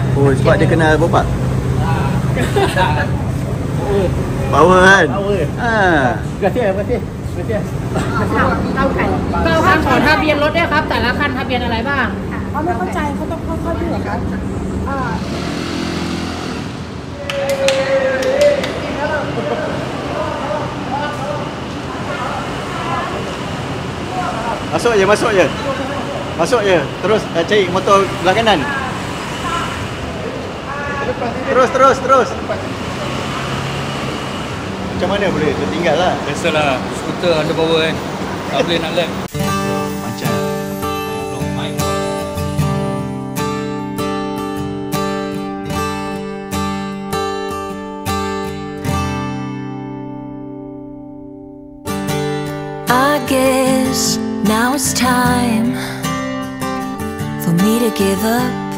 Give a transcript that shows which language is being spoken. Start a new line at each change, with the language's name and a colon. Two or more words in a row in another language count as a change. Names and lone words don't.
Malay: Oh, sebab dia kena bopak. Power kan? Power. Terima kasih. Tahu kan?
Thai: 9 คันขอทะเบียนรถด้วยครับ แต่ละคันทะเบียนอะไรบ้าง เขาไม่เข้าใจเขาต้องค่อยๆดูกัน
Malay: Masuk je. Terus cari motor belah kanan. Terus. Macam mana boleh? Tertinggal lah. Biasalah, skuter underpower kan. Tak boleh nak lap. Macam.
English: I guess now it's time for me to give up.